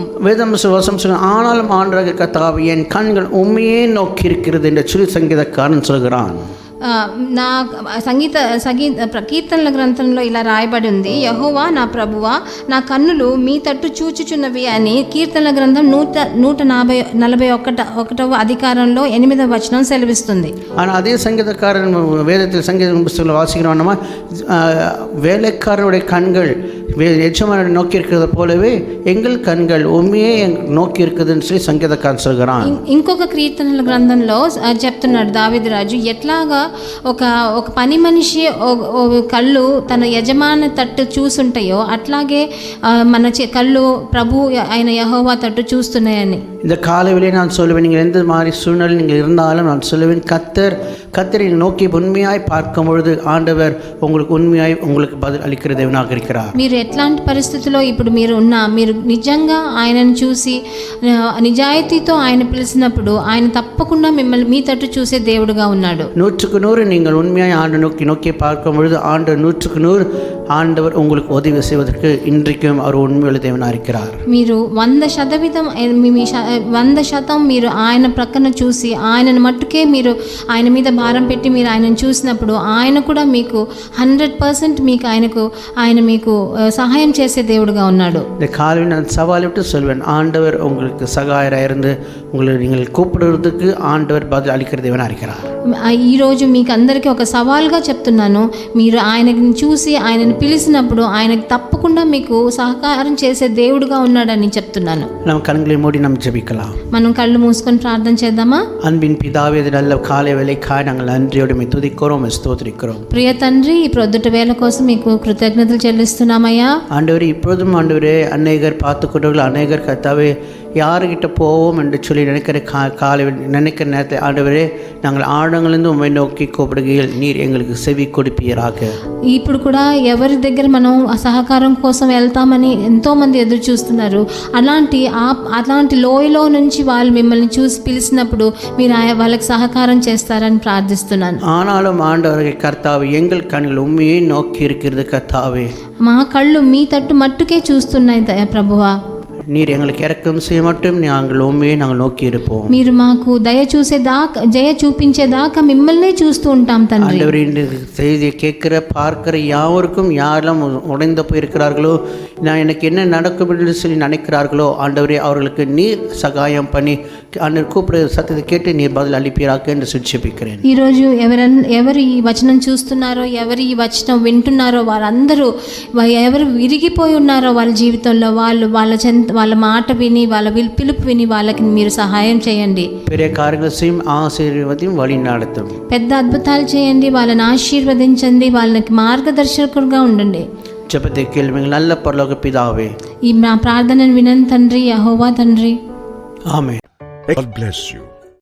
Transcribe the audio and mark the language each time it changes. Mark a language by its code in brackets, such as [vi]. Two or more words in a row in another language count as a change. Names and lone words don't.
[ta] வேதம் வசனம் சொல்ல, ஆனாலும் ஆண்டவராகிய கர்த்தாவே என் கண்கள் உம்மையே நோக்கி இருக்கிறது என்று சொல்லி சங்கீதக்காரன் சொல்கிறான். [te] నా కీర్తనల గ్రంథంలో ఇలా రాయబడి ఉంది, యెహోవా నా ప్రభువా నా కన్నులు మీ తట్టు చూచుచున్నవి అని కీర్తనల గ్రంథం 141వ అధికారంలో 8వ వచనం సెలవిస్తుంది. [ta] ஆனால் அதே சங்கீதக்காரன் வேதத்தில் சங்கீத புஸ்தகத்தில் வாசிக்கிறோம் நம்ம, வேலைக்காரனுடைய கண்கள் எஜமானரை நோக்கி இருக்கிறது போலவே எங்கள் கண்கள் உண்மையே நோக்கி இருக்குதுன்னு சொல்லி சங்கீதக்காரன் சொல்கிறான். [te] ఇంకొక కీర్తనల గ్రంథంలో చెప్తున్నాడు దావీదు రాజు, ఎట్లాగా ఒక పని మనిషి కళ్ళు తన యజమాని తట్టు చూసుంటాయో అట్లాగే మన కళ్ళు ప్రభు ఆయన యెహోవా తట్టు చూస్తున్నాయని. [ta] இந்த காலையிலே நான் சொல்லுவேன், நீங்கள் எந்த மாதிரி சூழ்நிலை நீங்கள் இருந்தாலும் நான் சொல்லுவேன், கத்தரை நோக்கி உண்மையாய் பார்க்கும் பொழுது ஆண்டவர் உங்களுக்கு உண்மையாய் உங்களுக்கு பதில் அளிக்கிற தேவனாக இருக்கிறார். [te] మీరు ఎట్లాంటి పరిస్థితిలో ఇప్పుడు మీరు మీరు నిజంగా ఆయనను చూసి నిజాయితీతో ఆయన పిలిచినప్పుడు ఆయన తప్పకుండా మిమ్మల్ని మీ తట్టు చూసే దేవుడుగా ఉన్నాడు. [ta] 100% நீங்கள் உண்மையாய் ஆண்டு நோக்கி பார்க்கும் பொழுது ஆண்டவர் 100% ஆண்டவர் உங்களுக்கு உதவி செய்வதற்கு இன்றைக்கும் அவர் உண்மையுள்ள தேவனாக இருக்கிறார். [te] మీరు 100% మీరు ఆయన ప్రక్కన చూసి ఆయనను మట్టుకే మీరు ఆయన మీద భారం పెట్టి మీరు ఆయనను చూసినప్పుడు ఆయన కూడా మీకు 100% ఆయన మీకు సహాయం చేసే దేవుడుగా ఉన్నాడు. [ta] இந்த காலையில் நான் சவாலிட்டு சொல்வேன், ஆண்டவர் உங்களுக்கு சகாயராக இருந்து உங்களை நீங்கள் கூப்பிடுறதுக்கு ஆண்டவர் பதில் அளிக்கிற தேவனாக இருக்கிறார். [te] ఈరోజు మీకు అందరికీ ఒక సవాల్గా చెప్తున్నాను, మీరు ఆయనని చూసి ఆయనను పిలిచినప్పుడు ఆయనకు తప్పకుండా మీకు సహకారం చేసే దేవుడుగా ఉన్నాడని చెప్తున్నాను. [ta] நம்ம கண்களை மூடி நம்ம ஜெபிக்கலாம். [te] మనం కళ్ళు మూసుకొని ప్రార్థన చేద్దామా? [ta] அன்பின் பிதாவே, இது நல்ல காலை வேளைக்காய் நாங்கள் நன்றியோடு துதிக்கிறோம், ஸ்தோத்திரிக்கிறோம். [te] ప్రియ తండ్రి, ఈ ప్రొద్దుట వేళ కోసం మీకు కృతజ్ఞతలు చెల్లిస్తున్నామయ్యా. [ta] ஆண்டவரே, இப்பொழுதும் ஆண்டவரே அநேகர் பார்த்துக்கொண்டவர்கள் அநேகர் கர்த்தாவே யாருக்கிட்ட போவோம் என்று சொல்லி நினைக்கிற நேரத்தில் ஆண்டவரே நாங்கள் ஆழங்களிலிருந்து உம்மை நோக்கி கூப்பிடுகையில் நீர் எங்களுக்கு செவி கொடுப்பீராக. [te] ఇప్పుడు కూడా ఎవరి దగ్గర మనం సహకారం కోసం వెళ్తామని ఎంతోమంది ఎదురు చూస్తున్నారు. అలాంటి లోయలో నుంచి వాళ్ళు మిమ్మల్ని చూసి పిలిచినప్పుడు మీరు వాళ్ళకి సహకారం చేస్తారని ప్రార్థిస్తున్నాను. [ta] ஆனாலும் ஆண்டவரே கர்த்தாவே, எங்கள் கண்கள் உண்மையை நோக்கி இருக்கிறது கர்த்தாவே. [te] మా కళ్ళు మీ తట్టు మట్టుకే చూస్తున్నాయి ప్రభువా. [ta] நீர் எங்களுக்கு இறக்கம் செய்ய மட்டும் நாங்கள் உண்மையை நாங்கள் நோக்கி இருப்போம். [te] మీరు మాకు దయ చూపించేదాకా మిమ్మల్నే చూస్తూ ఉంటాం తండ్రి. [ta] ஆண்டவரே, இந்த செய்தியை கேட்கிற பார்க்கிற யாவருக்கும் யாரெல்லாம் உடைந்து போயிருக்கிறார்களோ, நான் எனக்கு என்ன நடக்கும் என்று சொல்லி நினைக்கிறார்களோ ஆண்டவரே அவர்களுக்கு நீர் சகாயம் பண்ணி ஆண்டவர் கூப்பிடுற சத்தத்தை கேட்டு நீர் பதில் அளிப்பீராக என்று சுட்சிப்பிக்கிறேன். [te] ఈరోజు ఎవరు ఈ వచనం చూస్తున్నారో, ఎవరు ఈ వచనం వింటున్నారో వారందరూ ఎవరు విరిగిపోయి ఉన్నారో వాళ్ళ జీవితంలో వాళ్ళ మాట విని వాళ్ళ పిలుపు విని వాళ్ళకి మీరు సహాయం చేయండి. [ta] பெரிய காரியங்கள் செய்யும், ஆசீர்வதியும், வழி நடத்தும். [te] పెద్ద అద్భుతాలు చేయండి, వాళ్ళని ఆశీర్వదించండి, వాళ్ళకి మార్గదర్శకుడుగా ఉండండి. [ta] ஜெபத்தை கேளுங்கள் நல்ல பரலோக பிதாவே. [te] ఈ నా ప్రార్థనను వినండి తండ్రి, యెహోవా తండ్రి. ఆమేన్. [en] God bless you.